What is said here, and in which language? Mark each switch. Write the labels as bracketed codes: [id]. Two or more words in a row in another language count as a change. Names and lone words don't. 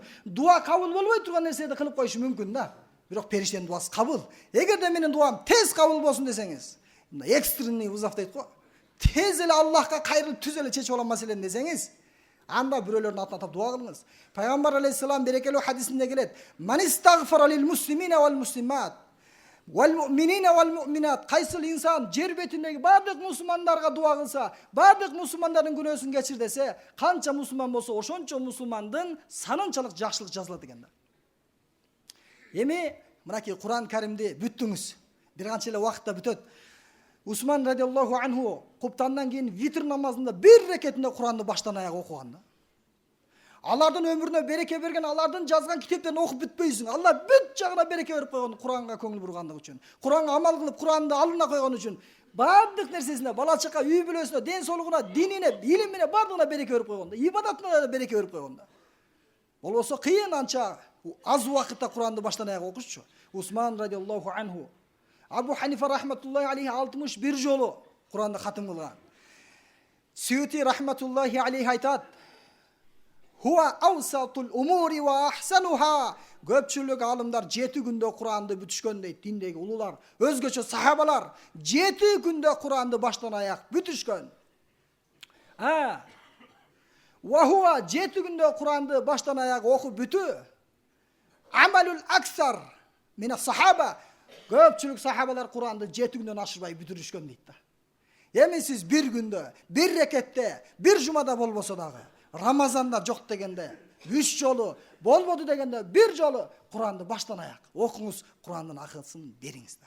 [ky] Дуа кабыл болбой турган нерсени кылып коюшу мүмкүн да. Бирок периштенин дуасы кабыл. Эгерде менин дуам тез кабыл болсун десеңиз, [ru] экстренный вызов [ky] дейт го. Тез эле Аллахка кайрылып түз эле чечип алам маселени десеңиз, анда бирөөлөрдүн атын атап дуа кылыңыз. Пайгамбар алейхиссалам берекелүү хадисинде келет: [ar] "من استغفر للمسلمين والمسلمات والمؤمنين والمؤمنات". [ky] Кайсыл инсан жер бетиндеги бардык мусулмандарга дуа кылса, бардык мусулмандардын күнөөсүн кечир десе, канча мусулман болсо ошончо мусулмандын санынчалык жакшылык жазылат экен да. Эми мынакей Куран Каримди бүттүңүз. Бир канча эле убакытта бүтөт. Усман [ar] رضي الله عنه [ky] куптандан кийин витр намазында бир рекетинде Куранды баштан аяк окуган да. Алардын өмүрүнө береке берген, алардын жазган китептерин окуп бүтпөйсүң. Алла бүт жагына береке берип койгон Куранга көңүл бургандык үчүн. Куранга амал кылып, Куранды алдына койгон үчүн. Бардык нерсесине, бала чака, үй бүлөсүнө, ден соолугуна, динине, илимине бардыгына береке берип койгон да. Ибадатына да береке берип койгон да. Болбосо кыйын анча аз убакытта Куранды баштан аяк окушчу. Усман [ar] رضي الله عنه [ky] Абу Ханифа [ar] رحمة الله عليه [ky] 61 жолу Куранды хатым кылган. Сүйти [ar] رحمة الله عليه [ky] айтат: [ar] "هو أوسط الأمور وأحسنها". [ky] Көпчүлүк алымдар 7 күндө Куранды бүтүшкөн дейт, диндеги улуулар. Өзгөчө сахабалар 7 күндө Куранды баштан аяк бүтүшкөн. [ar] وهو [ky] 7 күндө Куранды баштан аяк окуп бүтүү. [ar] عمل الأكثر من الصحابة. [ky] Көпчүлүк сахабалар Куранды 7 күндөн ашырбай бүтүрүшкөн дейт да. Эми сиз бир күндө, бир рекетте, бир жумада болбосо дагы, Рамазанда жок дегенде, 3 жолу, болбоду дегенде бир жолу Куранды баштан аяк окуңуз, Курандын акысын бериңиз да.